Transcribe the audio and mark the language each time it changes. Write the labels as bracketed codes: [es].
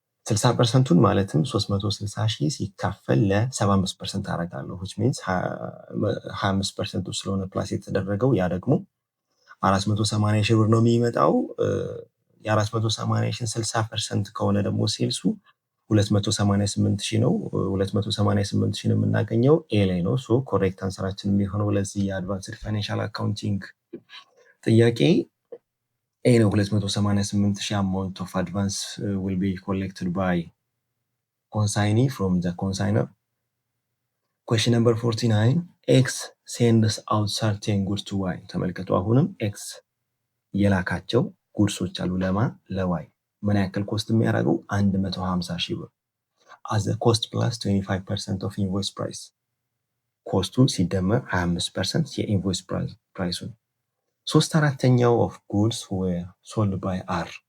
[am] 60%ቱን ማለትም 360 ሺህ ሲካፈል ለ75% አረጋለሁ [en] which means 25% [am] ስለሆነ ፕላስ የተደረገው ያ ደግሞ 480 ሺህ ብር ነው የሚመጣው የ480 ሺህ 60% ከሆነ ደግሞ ሴልሱ 288 ሺህ ነው 288 ሺህ የምናገኘው ኤ ላይ ነው ሶ ኮሬክት አንሰራችን የሚሆነው ለዚህ የአድቫንስድ ፋይናንሻል አካውንቲንግ ጥያቄ [en] A ነው 288 ሺህ amount of advance will be collected by consignee from the consigner. Question number 49 X sends out certain goods to Y. [am] ተመልከቱ አሁንም X የላካቸው ጉድሶች አሉ ለማ ለY ምን ያክል ኮስት የሚያደርገው 150 ሺህ ብር [en] as the cost plus 25% of invoice price [am] ኮስቱ ሲደመር 25% የኢንቮይስ ፕራይሱን [en] 3/4 of goods were sold by R